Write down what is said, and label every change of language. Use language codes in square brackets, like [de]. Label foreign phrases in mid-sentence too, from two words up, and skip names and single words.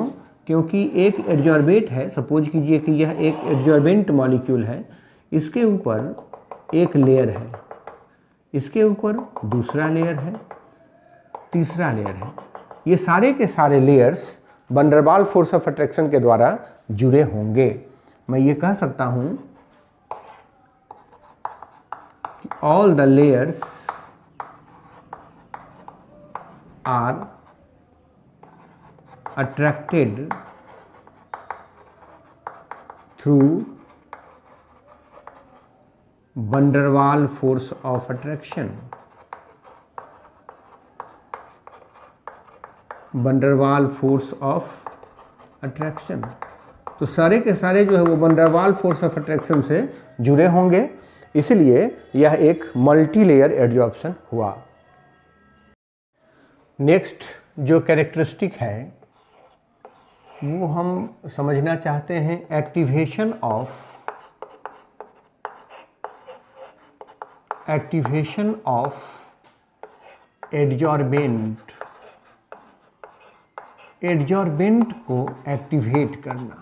[hi] क्योंकि एक एडजॉर्बेट है, सपोज कीजिए कि यह एक [en] adsorbent molecule [hi] है, इसके ऊपर एक लेयर है, इसके ऊपर दूसरा लेयर है, तीसरा लेयर है। ये सारे के सारे लेयर्स [en] van der Waal force of attraction [hi] के द्वारा जुड़े होंगे। मैं ये कह सकता हूं कि [en] all the layers are attracted through van der Waal force of attraction, van der Waal force of attraction, van der Waal force of attraction। [hi] तो सारे के सारे जो है वो [en] van der Waal force of attraction [hi] से जुड़े होंगे, इसलिए यह एक [en] multi layer adsorption [hi] हुआ। नेक्स्ट जो कैरेक्टरिस्टिक है वो हम समझना चाहते हैं, [en] activation of adsorbent, [hi] एडजॉर्बेंट को एक्टिवेट करना।